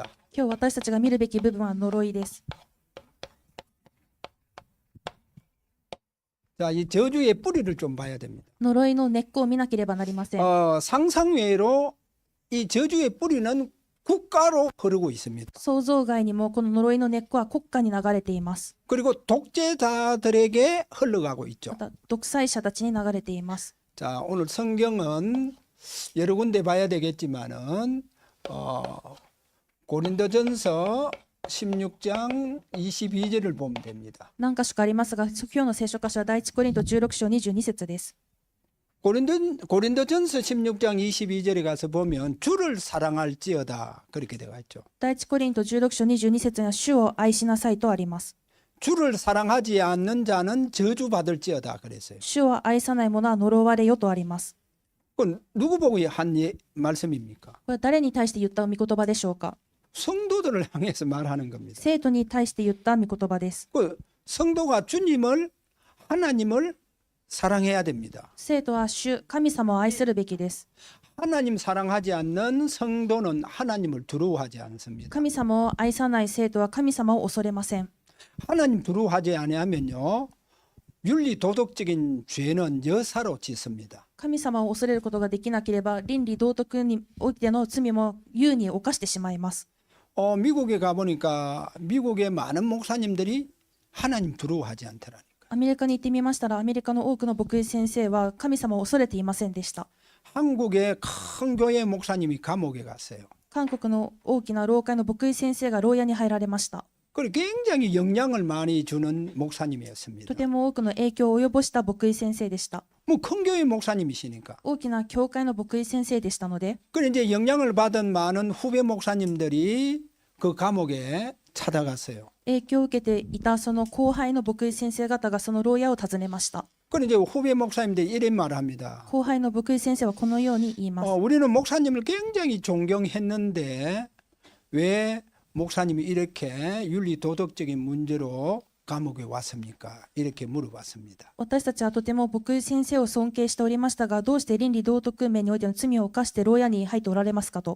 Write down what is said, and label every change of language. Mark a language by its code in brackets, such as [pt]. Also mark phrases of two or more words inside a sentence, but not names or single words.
[ja] 今日私たちが見るべき部分は呪いです。 [ko] 자, 이 저주의 뿌리를 좀 봐야 됩니다. [ja] 呪いの根っこを見なければなりません。 [ko] 상상외로 이 저주의 뿌리는 국가로 흐르고 있습니다. [ja] 想像外にもこの呪いの根っこは国家に流れています。 [ko] 그리고 독재자들에게 흘러가고 있죠. [ja] また独裁者たちに流れています。 [ko] 자, 오늘 성경은 여러 군데 봐야 되겠지만은 고린도전서 16장 22절을 보면 됩니다. [ja] 何箇所かありますが、今日の聖書箇所は第一コリント16章22節です。 [ko] 고린도전서 16장 22절에 가서 보면 주를 사랑할지어다 그렇게 되어 있죠. [ja] 第一コリント16章22節には主を愛しなさいとあります。 [ko] 주를 사랑하지 않는 자는 저주받을지어다 그랬어요. [ja] 主を愛さない者は呪われよとあります。 [ko] 그건 누구 보고 한 말씀입니까? [ja] これは誰に対して言った御言葉でしょうか。 [ko] 성도들을 향해서 말하는 겁니다. [ja] 生徒に対して言った御言葉です。 [ko] 그 성도가 주님을 하나님을 사랑해야 됩니다. [ja] 生徒は主神様を愛するべきです。 [ko] 하나님 사랑하지 않는 성도는 하나님을 두려워하지 않습니다. [ja] 神様を愛さない生徒は神様を恐れません。 [ko] 하나님 두려워하지 아니하면요 윤리 도덕적인 죄는 여사로 짓습니다. [ja] 神様を恐れることができなければ倫理道徳においての罪も優に犯してしまいます。 [ko] 미국에 가보니까 미국의 많은 목사님들이 하나님 두려워하지 않더라니까. [ja] アメリカに行ってみましたらアメリカの多くの牧師先生は神様を恐れていませんでした。 [ko] 한국의 큰 교회 목사님이 감옥에 갔어요. [ja] 韓国の大きな教会の牧師先生が牢屋に入られました。 [ko] 그리고 굉장히 영향을 많이 주는 [ja] と [ko] 목사님이었습니다. [ja] ても多くの影響を及ぼした牧師先生でした。 [ko] 뭐 큰 교회 목사님이시니까. [ja] 大きな教会の牧師先生でしたので、 [ko] 그래 이제 영향을 받은 많은 후배 목사님들이 그 감옥에 찾아갔어요. [ja] 影響を受けていたその後輩の牧師先生方がその牢屋を訪ねました。 [ko] 그래 이제 후배 목사님들이 이런 말을 합니다. [ja] 後輩の牧師先生はこのように言います。 [ko] 우리는 목사님을 굉장히 존경했는데 왜 목사님이 이렇게 윤리 도덕적인 문제로 감옥에 왔습니까? 이렇게 물어봤습니다. [ja] 私たちはとても牧師先生を尊敬しておりましたが、どうして倫理道徳面においての罪を犯して牢屋に入っておられますかと。